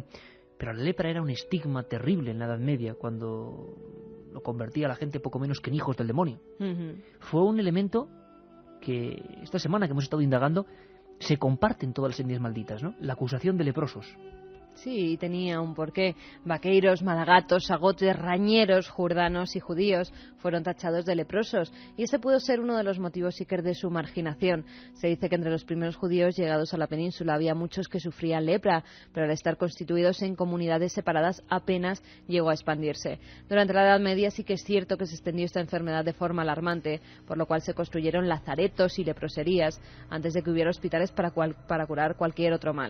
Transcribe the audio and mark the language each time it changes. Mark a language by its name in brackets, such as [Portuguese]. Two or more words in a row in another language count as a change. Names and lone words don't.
[Spanish] Pero la lepra era un estigma terrible en la Edad Media, cuando lo convertía a la gente poco menos que en hijos del demonio. Fue un elemento que esta semana que hemos estado indagando se comparten todas las etnias malditas, ¿no? La acusación de leprosos. Sí, tenía un porqué. Vaqueiros, malagatos, sagotes, rañeros, jurdanos y judíos fueron tachados de leprosos, y ese pudo ser uno de los motivos, Iker, de su marginación. Se dice que entre los primeros judíos llegados a la península había muchos que sufrían lepra, pero al estar constituidos en comunidades separadas apenas llegó a expandirse. Durante la Edad Media sí que es cierto que se extendió esta enfermedad de forma alarmante, por lo cual se construyeron lazaretos y leproserías antes de que hubiera hospitales para curar cualquier otro mal.